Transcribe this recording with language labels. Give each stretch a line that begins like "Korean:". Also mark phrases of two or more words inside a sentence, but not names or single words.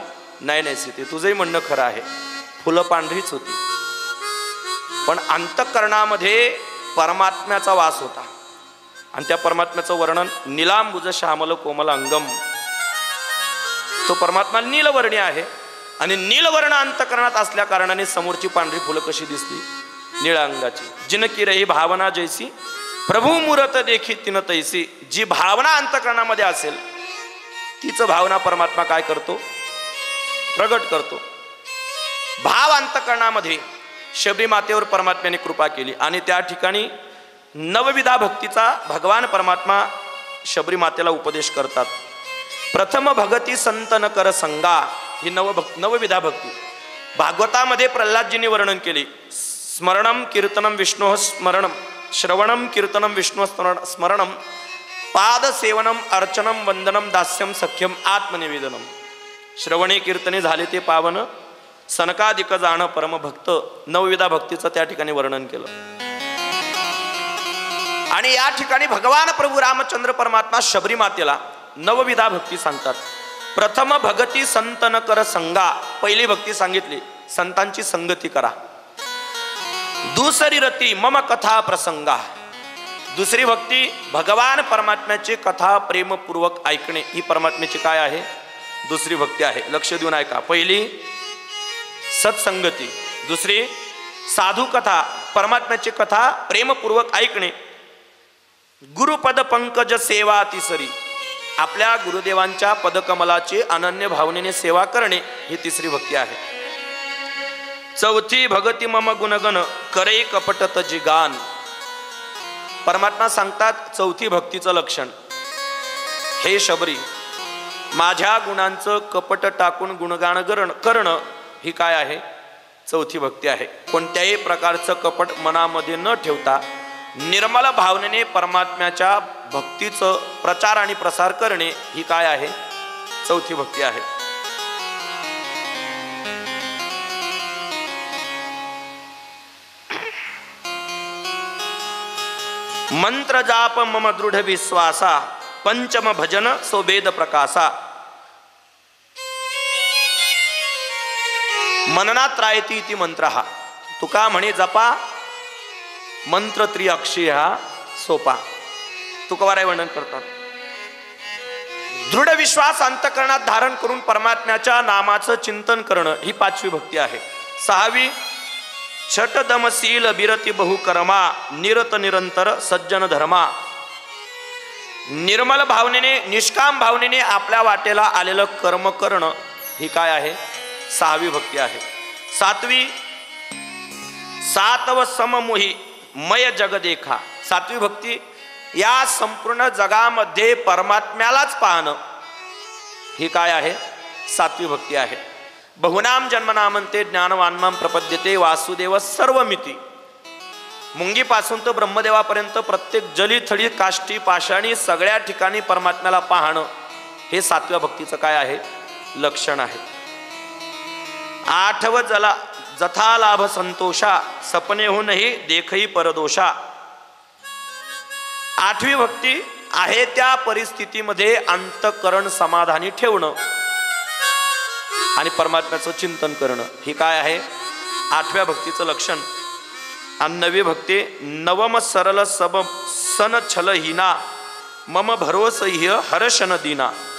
Marathi: नाही नाही सीते तुझंही म्हणणं खरं आहे, फुलं पांढरीच होती, पण अंतःकरणामध्ये परमात्म्याचा वास होता. आणि त्या परमात्म्याचं वर्णन
Sanskrit: निलांबुज श्यामल कोमल अंगम.
Marathi: तो परमात्मा नीलवर्णी आहे आणि नीलवर्ण अंतःकरणात असल्या कारणाने समोरची पांढरी फुलं कशी दिसली? निळ्या अंगाची.
Awadhi: जिनकी रही भावना जैसी प्रभू मूरत देखी तिन तैसी.
Marathi: जी भावना अंतःकरणामध्ये असेल तीच भावना परमात्मा काय करतो? प्रगट करतो. भाव अंतःकरणामध्ये शबरी मातेवर परमात्म्याने कृपा केली आणि त्या ठिकाणी नवविधा भक्तीचा भगवान परमात्मा शबरी मातेला उपदेश करतात.
Awadhi: प्रथम भगती संत न कर संगा.
Marathi: ही नवविधा भक्ती भागवतामध्ये प्रल्हादजींनी वर्णन केली.
Sanskrit: स्मरणम कीर्तनम विष्णु स्मरणम, श्रवणम कीर्तनम विष्णु स्मरणम, पाद सेवनम अर्चनम वंदनम दास्यम सख्यम आत्मनिवेदनम.
Marathi: श्रवणे कीर्तने झाले ते पावन, सनकादिक जाण परमभक्त, नवविधा भक्तीचं त्या ठिकाणी वर्णन केलं. आणि या ठिकाणी भगवान प्रभू रामचंद्र परमात्मा शबरी मातेला नवविधा भक्ती सांगतात.
Awadhi: प्रथम भगती संतन कर संगा,
Marathi: पहिली भक्ती सांगितली, संतांची संगती करा.
Awadhi: दुसरी रती मम कथा प्रसंगा,
Marathi: दुसरी भक्ती भगवान परमात्म्याची कथा प्रेमपूर्वक ऐकणे, ही परमात्म्याची काय आहे, दुसरी भक्ती आहे. लक्ष देऊन ऐका. पहिली सत्संगती, दुसरी साधू कथा, परमात्म्याची कथा प्रेमपूर्वक ऐकणे.
Awadhi: गुरुपद पंकज सेवा तिसरी,
Marathi: आपल्या गुरुदेवांच्या पदकमलाची अनन्य भावनेने सेवा करणे, ही तिसरी भक्ती आहे.
Awadhi: चौथी भगती मम गुणगण करे कपट तजी गान,
Marathi: परमात्मा सांगतात चौथी भक्तीचं लक्षण, हे शबरी माझ्या गुणांचं कपट टाकून गुणगान करणं, ही काय आहे, चौथी भक्ती आहे. कोणत्याही प्रकारचं कपट मनामध्ये न ठेवता निर्मल भावनेने परमात्म्याच्या भक्तीचं प्रचार आणि प्रसार करणे, ही काय आहे, चौथी भक्ती आहे.
Awadhi: मंत्र जाप मम दृढ विश्वासा, पंचम भजन सोबेद प्रकाशा.
Marathi: मननात रायती ती मंत्र हा, तुका म्हणे जपा मंत्र त्रिअक्षी हा सोपा. तुकोबाराय वर्णन करतात. दृढ विश्वास अंतकरणात धारण करून परमात्म्याच्या नामाचं चिंतन करणं, ही पाचवी भक्ती आहे.
Awadhi: सहावी छटदमशील बिरती बहुकर्मा, निरत निरंतर सज्जन धर्मा,
Marathi: निर्मल भावनेने निष्काम भावनेने आपल्या वाटेला आलेलं कर्म करणं, ही काय आहे, सहावी भक्ती आहे.
Awadhi: सातवी सातव सममोही मय जग देखा,
Marathi: सातवी भक्ती या संपूर्ण जगामध्ये परमात्म्यालाच पाहणं, ही काय आहे, सातवी भक्ती आहे.
Sanskrit: बहुनाम जन्मनामंते ज्ञानवान्माम प्रपद्यते वासुदेव सर्वमिती,
Marathi: मुंगीपासून तर ब्रह्मदेवापर्यंत प्रत्येक जली थडी काष्टी पाषाणी सगळ्या ठिकाणी परमात्म्याला पाहणं, हे सातव्या भक्तीचं काय आहे, लक्षण आहे.
Awadhi: आठव जला जथा लाभ संतोषा, सपने होऊनही देखही परदोषा.
Marathi: आठवी भक्ती आहे त्या परिस्थितीमध्ये अंतकरण समाधानी ठेवणं आणि परमात्म्याचं चिंतन करणं, ही काय आहे, आठव्या भक्तीचं लक्षण. आणि नवी भक्ती
Awadhi: नवम सरल सब सन छल हिना, मम भरोस ह्य हर्षन दिना.